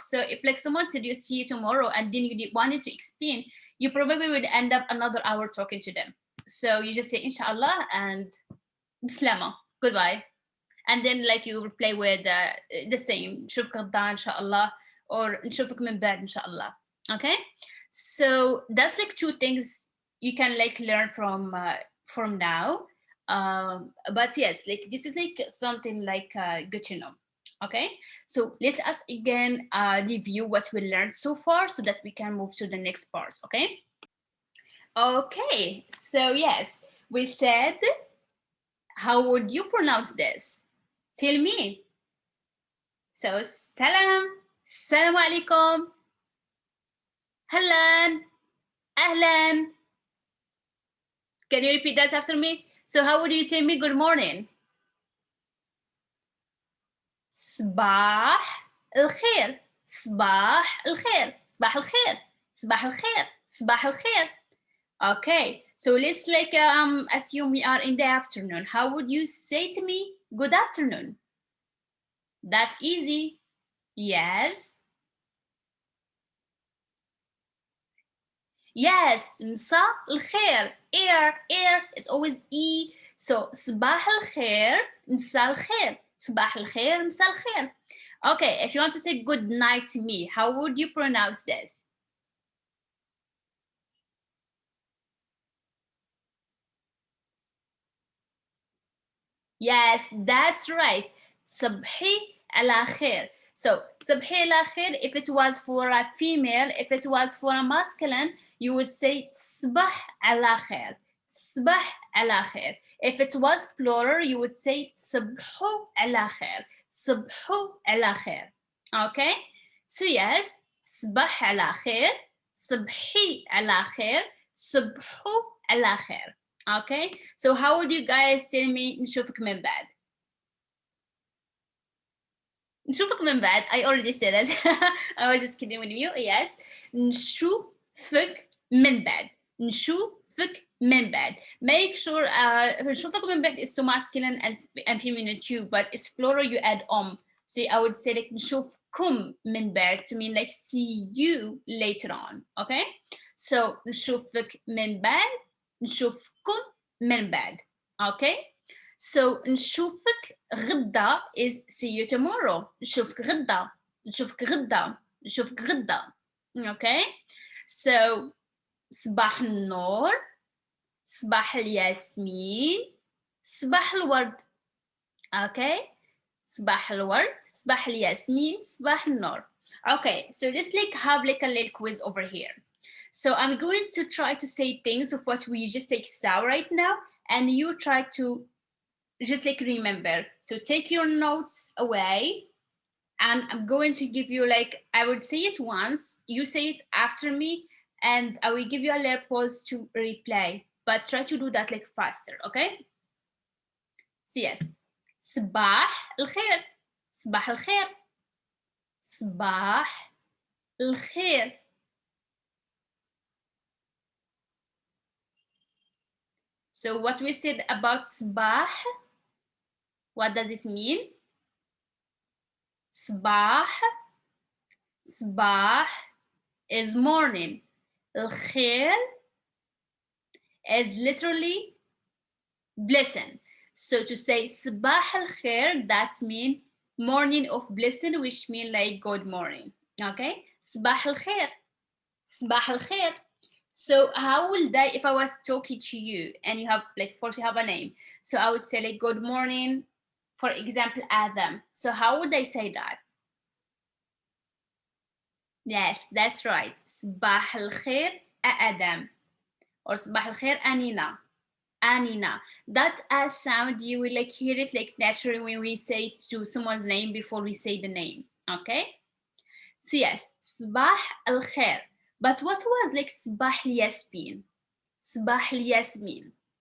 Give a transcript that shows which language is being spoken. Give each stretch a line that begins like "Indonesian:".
English: So if like someone said you see you tomorrow and then you wanted to explain, you probably would end up another hour talking to them. So you just say inshallah and bislama, goodbye. And then like you replay with the same
Arabic: نشوفك غدا إن شاء الله, or نشوفك من بعد إن شاء الله.
English: Okay, so that's like two things you can like learn from now. But yes, like this is like something like good to know. Okay, so let us again review what we learned so far so that we can move to the next part. Okay, so yes, we said, how would you pronounce this? Tell me. So, salam alaikum, hellan, ahlan. Can you repeat that after me? So, how would you tell me good morning?
Arabic: صباح الخير, صباح الخير, صباح الخير, صباح الخير, صباح الخير.
English: Okay, so let's like assume we are in the afternoon. How would you say to me good afternoon? That's easy. Yes.
Arabic: Yes, مساء الخير.
English: Air, it's always E.
Arabic: So صباح الخير, مساء الخير. صباح الخير, مساء الخير.
English: Okay, if you want to say good night to me, how would you pronounce this? Yes, that's right.
Arabic: صبحي على خير.
English: So
Arabic: صبحي على خير,
English: if it was for a female, if it was for a masculine, you would say
Arabic: صبح على خير. صبح على خير.
English: If it was plural, you would say
Arabic: صبحوا على خير. صبحوا على خير. Okay? So yes, صبح على خير, صبحي على خير, صبحوا على خير.
English: Okay, so how would you guys tell me
Arabic: نشوفك من بعد? نشوفك من بعد.
English: I already said it. I was just kidding with you.
Arabic: Yes. نشوفك من بعد. نشوفك من بعد.
English: Make sure
Arabic: نشوفك من بعد
English: is so masculine and feminine too, but it's plural, you add So I would say like
Arabic: نشوفكم من بعد
English: to mean like see you later on.
Arabic: Okay? So نشوفك من بعد, نشوفكم من بعد. Okay?
English: So
Arabic: نشوفك غدا
English: is see you tomorrow.
Arabic: نشوفك غدا, نشوفك غدا, نشوفك غدا.
English: Okay?
Arabic: So صباح النور, صباح الياسمين, صباح الورد.
English: Okay?
Arabic: صباح الورد, صباح الياسمين, صباح النور.
English: Okay, so let's like have like a little quiz over here. So I'm going to try to say things of what we just like saw right now, and you try to just like remember. So take your notes away, and I'm going to give you like, I would say it once, you say it after me, and I will give you a little pause to replay, but try to do that like faster. Okay?
Arabic: So yes, صباح الخير, صباح الخير, صباح الخير.
English: So what we said about صباح, What does it mean? صباح. صباح is morning. الخير is literally blessing. So to say
Arabic: صباح الخير,
English: that means morning of blessing, which means like good morning.
Arabic: Okay? صباح الخير. صباح الخير.
English: So how would I, if I was talking to you and you have like, first you have a name, so I would say like good morning, for example, Adam. So how would I say that? Yes, that's right.
Arabic: صباح الخير Adam, or صباح الخير Anina. Anina.
English: That sound, you will like hear it like naturally when we say to someone's name before we say the name. Okay? So yes,
Arabic: صباح الخير.
English: But what was like
Arabic: صباح الياسمين? صباح الياسمين.